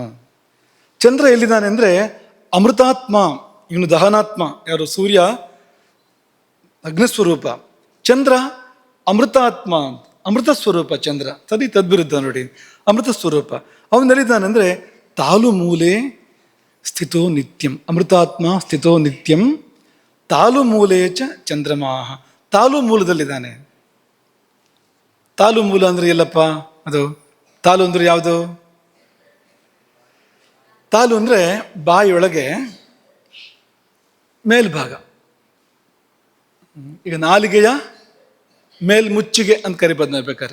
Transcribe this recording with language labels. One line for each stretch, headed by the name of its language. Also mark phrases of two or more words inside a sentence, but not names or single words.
Kannada: ಚಂದ್ರ ಎಲ್ಲಿದ್ದಾನೆ ಅಂದರೆ ಅಮೃತಾತ್ಮ, ಇವನು ದಹನಾತ್ಮ. ಯಾರು? ಸೂರ್ಯ ಅಗ್ನಿಸ್ವರೂಪ, ಚಂದ್ರ ಅಮೃತಾತ್ಮ, ಅಮೃತ ಸ್ವರೂಪ ಚಂದ್ರ. ಸರಿ, ತದ್ವಿರುದ್ಧ ನೋಡಿ, ಅಮೃತ ಸ್ವರೂಪ. ಅವನೆಲ್ಲಿದ್ದಾನೆ ಅಂದರೆ
Sanskrit: ತಾಲು ಮೂಲೆ ಸ್ಥಿತೋ ನಿತ್ಯಂ. ಅಮೃತಾತ್ಮ ಸ್ಥಿತೋ ನಿತ್ಯಂ ತಾಲು ಮೂಲೆ ಚ ಚಂದ್ರಮಾಹ.
Kannada: ತಾಲು ಮೂಲದಲ್ಲಿದ್ದಾನೆ. ತಾಲು ಮೂಲ ಅಂದರೆ ಎಲ್ಲಪ್ಪ ಅದು? ತಾಲು ಅಂದರೆ ಯಾವುದು? ತಾಲು ಅಂದರೆ ಬಾಯಿಯೊಳಗೆ ಮೇಲ್ಭಾಗ. ಈಗ ನಾಲಿಗೆಯ ಮೇಲ್ಮುಚ್ಚಿಗೆ ಅಂತ ಕರಿಬೋದು ನಾವು ಬೇಕಾದ್ರೆ.